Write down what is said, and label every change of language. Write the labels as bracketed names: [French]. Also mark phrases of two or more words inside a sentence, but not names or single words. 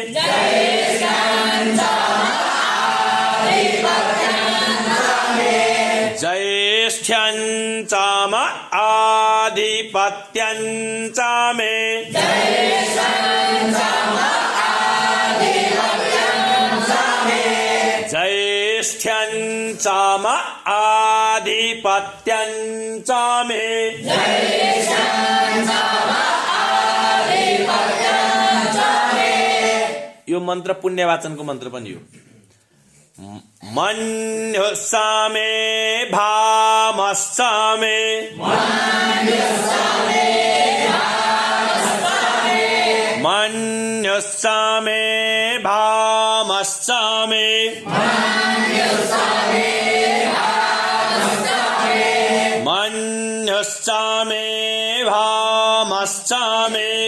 [Sanskrit] ज्येष्ठ्यं चाम आधिपत्यं चामे ज्येष्ठ्यं चाम आधिपत्यं चामे [Nepali] मन्त्र पुण्यवाचनको मन्त्र पनि हो। [Sanskrit] मन्युस्सामे भामस्सामे मन्युस्सामे भामस्सामे मन्युस्सामे भामस्सामे